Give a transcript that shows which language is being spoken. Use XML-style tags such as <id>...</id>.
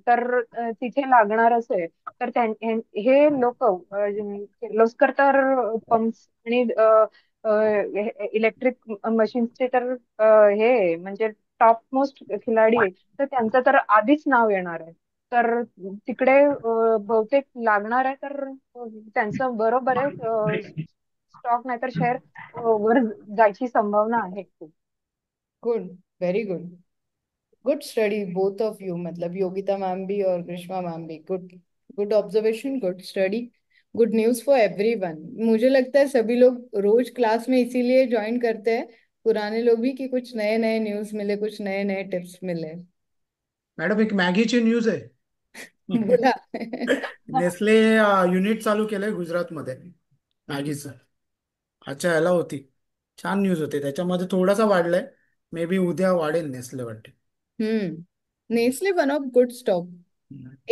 <mr>तर तिथे लागणारच आहे. तर हे लोक किर्लोस्कर तर पंप्स आणि इलेक्ट्रिक मशीन्सचे तर हे म्हणजे टॉप मोस्ट खिलाडी आहे. तर त्यांचं तर आधीच नाव येणार आहे. तर तिकडे बहुतेक लागणार आहे. तर त्यांचं बरोबर आहे. स्टॉक नाहीतर शेअर वर जायची संभावना आहे खूप.</mr> <en>Good, very good. Good study both of you,</en> <hi>मतलब योगिता मैम भी और ग्रीष्मा मैम भी।</hi> <en>Good, good observation, good study, good news for everyone.</en> <hi>मुझे लगता है सभी लोग रोज क्लास में इसीलिए ज्वाइन करते हैं, पुराने लोग भी, कि कुछ नए नए न्यूज मिले, कुछ नए नए टिप्स मिले।</hi> <mr>मॅडम एक मॅगीची न्यूज आहे. बोला। नेस्ले युनिट चालू केलंय गुजरातमध्ये मॅगीचं. अच्छा, ह्याला होती. छान न्यूज होते, त्याच्यामध्ये थोडासा वाढलाय. मे बी उद्या वाढेल नेसले वाटते.</mr> <en>Nestle one of good stock.</en>